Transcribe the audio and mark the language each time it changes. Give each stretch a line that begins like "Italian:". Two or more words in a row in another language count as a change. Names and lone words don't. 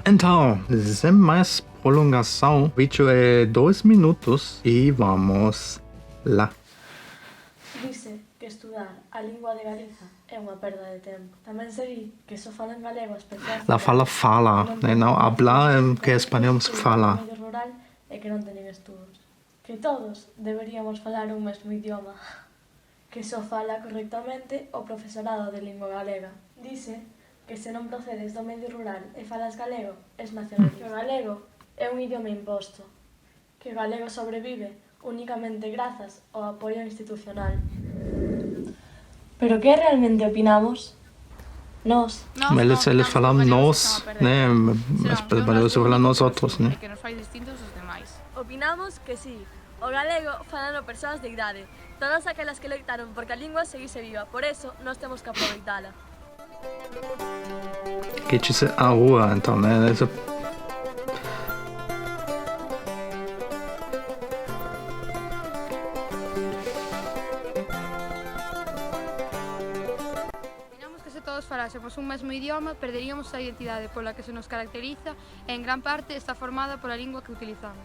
Portuguese: Então, sem mais prolongação, o vídeo é 2 minutos e vamos lá.
Galician: Dice que estudar a lingua de Galiza é uma perda de tempo. Também sei que só falam galego as pessoas...
Portuguese: Ela fala, né? Não hablar, que é espanhol, mas fala.
Galician: No medio rural é que non teñen estudos. Que todos deberíamos falar un mesmo idioma, que só fala correctamente o profesorado de lingua galega. Dice que se non procedes do medio rural e falas galego, es nacionalista. Que o galego é un idioma imposto, que o galego sobrevive únicamente grazas ao apoio institucional. Pero que realmente opinamos? Nós.
Portuguese: Eles falam nós, né? Mas eles falam nós outros, né?
Galician: Que nos fai distintos dos demais. Opinamos que sí. O galego falano persoas de idade, todas aquelas que loitaron porque a lingua seguise viva, por eso nós temos que aproveitala.
Portuguese: Que diz a rua, então, né?
Galician: Opinamos que se todos falásemos un mesmo idioma, perderíamos a identidade pola que se nos caracteriza e en gran parte está formada pola lingua que utilizamos.